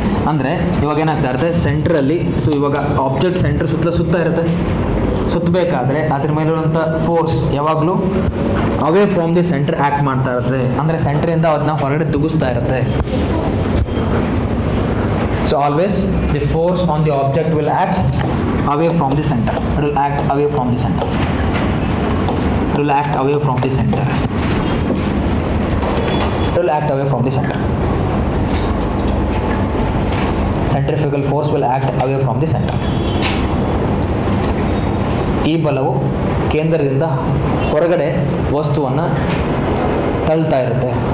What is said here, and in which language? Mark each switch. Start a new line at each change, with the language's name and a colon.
Kannada: ಅಂದರೆ ಇವಾಗ ಏನಾಗ್ತಾ ಇರುತ್ತೆ? ಸೆಂಟ್ರಲ್ಲಿ, ಸೊ ಇವಾಗ ಆಬ್ಜೆಕ್ಟ್ ಸೆಂಟ್ರ್ ಸುತ್ತಾ ಇರುತ್ತೆ. ಸುತ್ತಬೇಕಾದ್ರೆ ಅದ್ರ ಮೇಲಿರುವಂಥ ಫೋರ್ಸ್ ಯಾವಾಗಲೂ
English: away from the centre
Kannada: act ಮಾಡ್ತಾ ಇರುತ್ತೆ. ಅಂದರೆ ಸೆಂಟ್ರಿಂದ ಅದನ್ನ ಹೊರಗಡೆ ತುಗಿಸ್ತಾ ಇರುತ್ತೆ.
English: So always the force on the object will act away from the center. It will act away from the center. It will act away from the center. It will act away from the center. Centrifugal force will act away from the center.
Kannada: ಈ ಬಲವು ಕೇಂದ್ರದಿಂದ ಹೊರಗಡೆ ವಸ್ತುವನ್ನು ತಳ್ತಾ ಇರುತ್ತೆ.